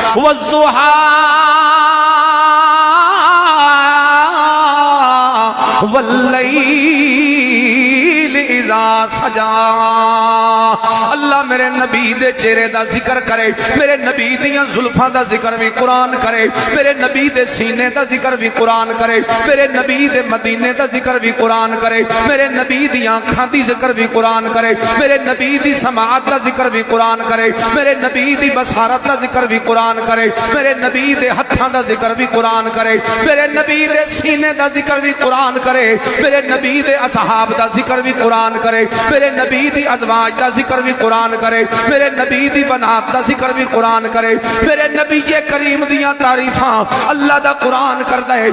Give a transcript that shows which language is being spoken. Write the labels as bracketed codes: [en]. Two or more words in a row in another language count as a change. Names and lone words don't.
[ar] والضحى واللیل اذا سجا۔ [pa] اللہ میرے نبی دے چہرے دا ذکر کرے، میرے نبی دیاں زلفاں دا ذکر بھی قرآن کرے، میرے نبی دے سینے دا ذکر بھی قرآن کرے، میرے نبی دے مدینے دا ذکر بھی قرآن کرے، میرے نبی دی آنکھاں دی ذکر بھی قرآن کرے، میرے نبی دی سماعت دا ذکر بھی قرآن کرے، میرے نبی دی بصارت دا ذکر بھی قرآن کرے، میرے نبی دے ہتھاں دا ذکر بھی قرآن کرے، میرے نبی دے سینے دا ذکر بھی قرآن کرے، میرے نبی دے اصحاب دا ذکر بھی قرآن کرے، میرے نبی دی ازواج دا ذکر بھی قرآن کرے، میرے نبی دی بنات دا ذکر بھی قرآن کرے، میرے نبی کریم دیاں تعریفاں اللہ دا قرآن کردا ہے۔